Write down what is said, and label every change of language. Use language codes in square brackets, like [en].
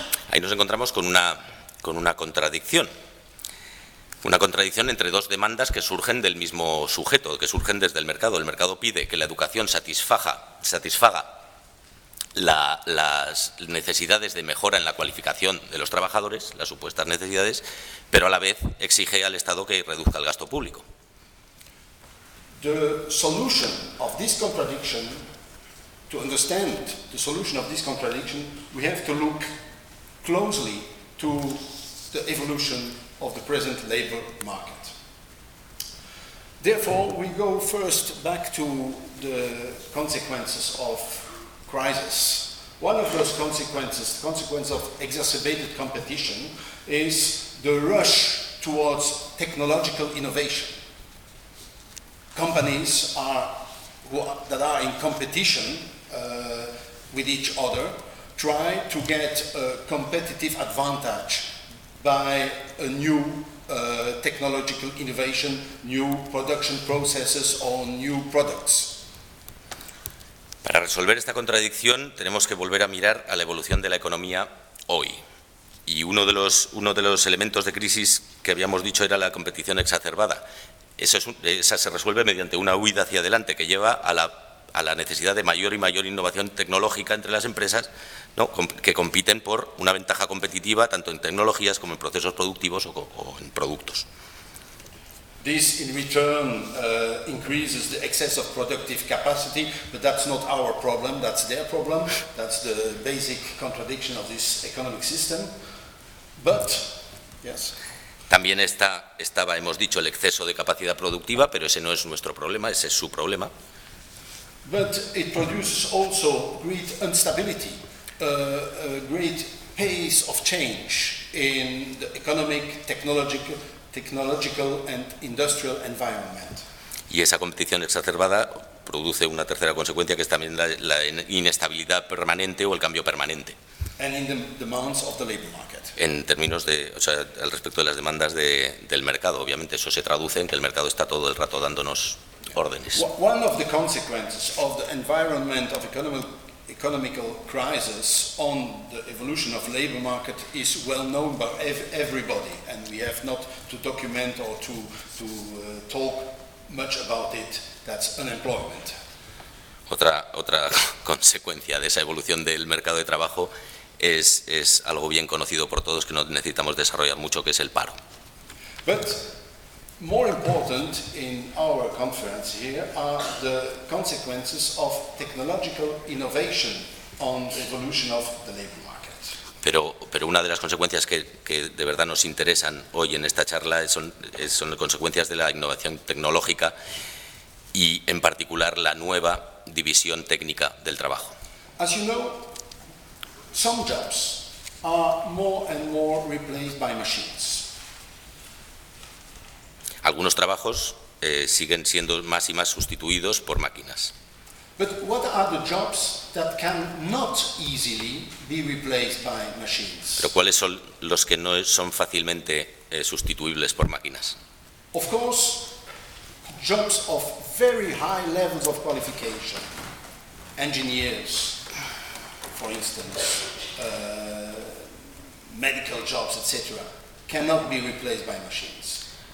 [es] Ahí nos encontramos con una contradicción. Una contradicción entre dos demandas que surgen del mismo sujeto, que surgen desde el mercado. El mercado pide que la educación satisfaga las necesidades de mejora en la cualificación de los trabajadores, las supuestas necesidades, pero a la vez exige al Estado que reduzca el gasto público. [en] The solution of this contradiction. To understand the solution of this contradiction, we have to look closely to the evolution of the present labor market. Therefore, we go first back to the consequences of crisis. One of those consequences, the consequence of exacerbated competition, is the rush towards technological innovation. Companies that are in competition with each other, try to get a competitive advantage by a new technological innovation, new production processes or new products. [es] Para resolver esta contradicción, tenemos que volver a mirar a la evolución de la economía hoy. Y uno de los elementos de crisis que habíamos dicho era la competición exacerbada. esa se resuelve mediante una huida hacia adelante que lleva a la necesidad de mayor y mayor innovación tecnológica entre las empresas, ¿no?, que compiten por una ventaja competitiva tanto en tecnologías como en procesos productivos o en productos. [en] This in return increases the excess of productive capacity, but that's not our problem, that's their problem. That's the basic contradiction of this economic system. But yes. [es] También estaba, hemos dicho, el exceso de capacidad productiva, pero ese no es nuestro problema, ese es su problema. [en] But it produces also great instability, a great pace of change in the economic, technological and industrial environment. [es] Y esa competición exacerbada produce una tercera consecuencia, que es también la inestabilidad permanente o el cambio permanente. [en] And in the demands of the labor market. [es] En términos de, o sea, al respecto de las demandas del mercado, obviamente eso se traduce en que el mercado está todo el rato dándonos órdenes. [en] One of the consequences of the environment of economical crisis on the evolution of labor market is well known by everybody, and we have not to document or to talk much about it. That's unemployment. [es] Otra consecuencia de esa evolución del mercado de trabajo es algo bien conocido por todos, que no necesitamos desarrollar mucho, que es el paro. [en] But more important in our conference here are the consequences of technological innovation on the evolution of the labor market. [es] Pero una de las consecuencias que de verdad nos interesan hoy en esta charla son las consecuencias de la innovación tecnológica y en particular la nueva división técnica del trabajo. [en] As you know, some jobs are more and more replaced by machines. [es] Algunos trabajos siguen siendo más y más sustituidos por máquinas. [en] But what are the jobs that cannot easily be replaced by machines? [es] ¿Pero cuáles son los que no son fácilmente sustituibles por máquinas? [en] Of course, jobs of very high levels of qualification. Engineers, for instance, medical jobs, etc., cannot be replaced by machines.